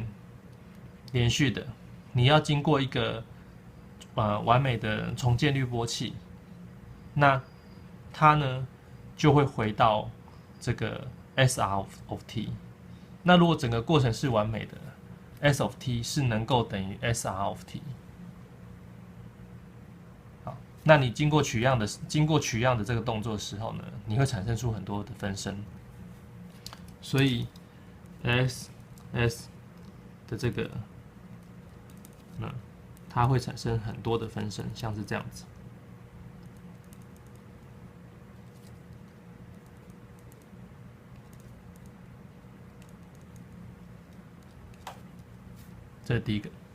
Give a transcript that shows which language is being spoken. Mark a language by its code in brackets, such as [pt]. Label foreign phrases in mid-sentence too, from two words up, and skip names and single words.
[zh] 連續的，你要經過一個完美的重建濾波器，那它呢就會回到這個 [en] SR of t。 [zh] 那如果整個過程是完美的 ， [en] S of t [zh] 是能夠等於 [en] SR of t。 [zh] 好，那你經過取樣的這個動作的時候呢，你會產生出很多的分身，所以 SS 的這個。它會產生很多的分身，像是這樣子。這是第一個。